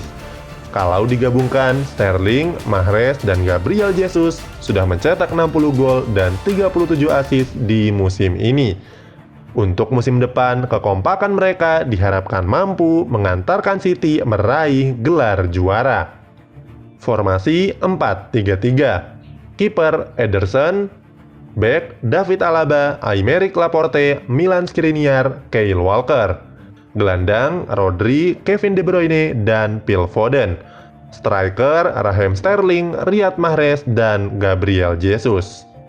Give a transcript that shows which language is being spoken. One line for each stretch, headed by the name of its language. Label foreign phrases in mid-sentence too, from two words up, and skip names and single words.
Indonesian: Kalau digabungkan, Sterling, Mahrez, dan Gabriel Jesus sudah mencetak 60 gol dan 37 assist di musim ini. Untuk musim depan, kekompakan mereka diharapkan mampu mengantarkan City meraih gelar juara. Formasi 4-3-3. Kiper Ederson, bek David Alaba, Aymeric Laporte, Milan Skriniar, Kyle Walker. Gelandang Rodri, Kevin De Bruyne, dan Phil Foden. Striker Raheem Sterling, Riyad Mahrez, dan Gabriel Jesus.